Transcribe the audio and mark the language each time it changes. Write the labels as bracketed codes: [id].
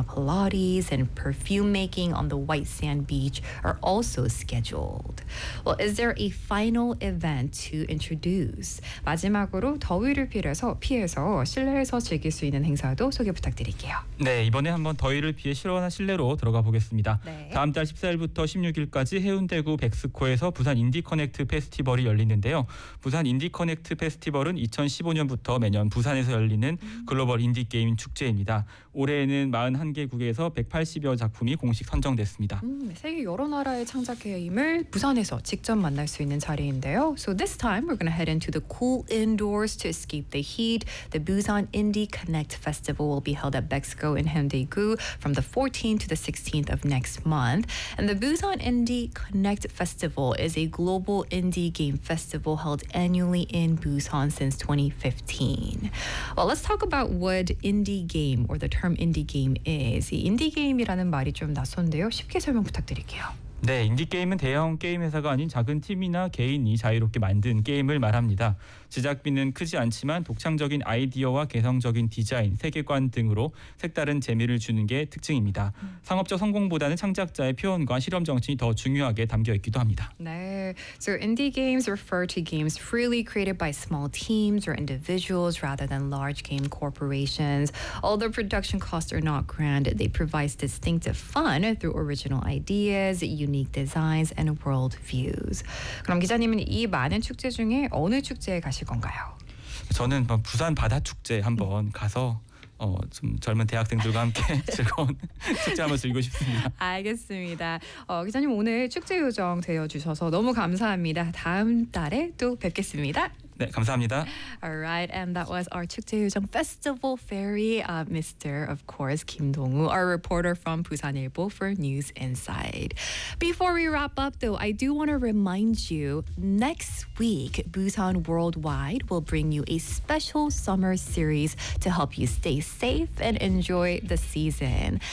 [en] Pilates and perfume making on the white sand beach are also scheduled. Well, is there a final event to introduce? [ko] 마지막으로 더위를 피해서 실내에서 즐길 수 있는 행사도 소개 부탁드릴게요. 네, 이번에 한번 더위를 피해 실온한 실내로 들어가 보겠습니다. 네. 다음 달 14일부터 16일까지 해운대구 백스코에서 부산 인디커넥트 페스티벌이 열리는데요. 부산 인디커넥트 페스티벌은 2015년부터 매년 부산에서 열리는 글로벌 인디게임 축제입니다. 올해에는 41개국에서 180여 작품이 공식 선정됐습니다. 세계 여러 나라의 창작게임을 부산에서 직접 만날 수 있는 자리인데요. [en] So this time we're going to head into the cool indoors to escape the heat. The Busan Indie Connect Festival will be held at Bexco in Haeundae-gu from the 14th to the 16th of next month. And the Busan Indie Connect Festival is a global indie game festival held annually in Busan since 2015. Well, let's talk about what indie game or the term indie game is. [ko] 인디 게임이라는 말이 좀 낯선데요. 쉽게 설명 부탁드릴게요. 네, 인디게임은 대형 게임 회사가 아닌 작은 팀이나 개인이 자유롭게 만든 게임을 말합니다. 제작비는 크지 않지만 독창적인 아이디어와 개성적인 디자인, 세계관 등으로 색다른 재미를 주는 게 특징입니다. 상업적 성공보다는 창작자의 표현과 실험 정신이 더 중요하게 담겨 있기도 합니다. [en] 네, so indie games refer to games freely created by small teams or individuals rather than large game corporations. Although production costs are not grand, they provide distinctive fun through original ideas, unique designs and world views. [ko] 그럼 기자님은 이 많은 축제 중에 어느 축제에 가실 건가요? 저는 부산 바다 축제 한번 가서 좀 젊은 대학생들과 함께 즐거운 축제 한번 즐기고 싶습니다. 알겠습니다. 기자님 오늘 축제 요정 되어 주셔서 너무 감사합니다. 다음 달에 또 뵙겠습니다. 네, 감사합니다. [en] All right, and that was our [ko] 축제 요정 [en] Festival Fairy, Mr. of course, Kim Dong-woo, our reporter from Busan Ilbo for News Inside. Before we wrap up, though, I do want to remind you, next week, Busan Worldwide will bring you a special summer series to help you stay safe and enjoy the season.